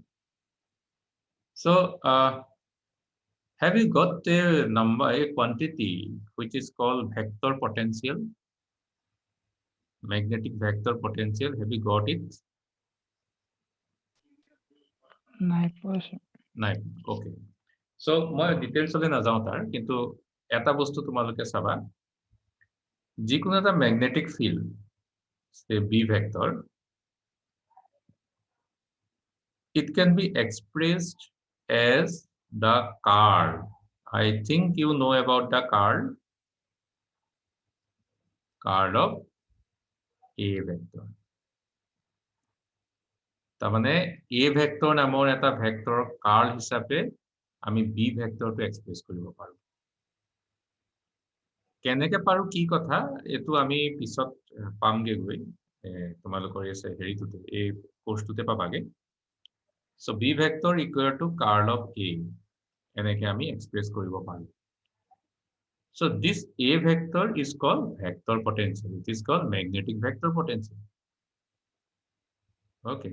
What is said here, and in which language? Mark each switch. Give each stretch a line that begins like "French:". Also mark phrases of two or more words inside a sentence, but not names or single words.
English: So, have you got a number, a quantity which is called vector potential? Magnetic vector potential. Have you got it? 9%.
Assamese: 9.
English: Okay. So,
Assamese: মই details লৈ নাযাওঁ তাৰ, কিন্তু এটা বস্তু তোমালোকে চাবা. যিকোনো এটা
English: magnetic field, say B vector, it can be expressed as the curl. I think you know about the curl of A vector.
Assamese: তার মানে A vector নামৰ এটা
English: vector curl
Assamese: হিচাপে আমি B ভেক্টৰটো এক্সপ্ৰেছ কৰিব পাৰো। কেনেকে পাৰো কি কথা এটো আমি পিছত পামগে গৈ তোমালোকৰ হেৰিটোতে এই কোৰ্সটোতে পাবাগে।
English: So B vector equal to curl of A
Assamese: এনেকে আমি এক্সপ্ৰেছ কৰিব পাৰো।
English: So this A vector is called vector potential. It is called magnetic vector potential. Okay.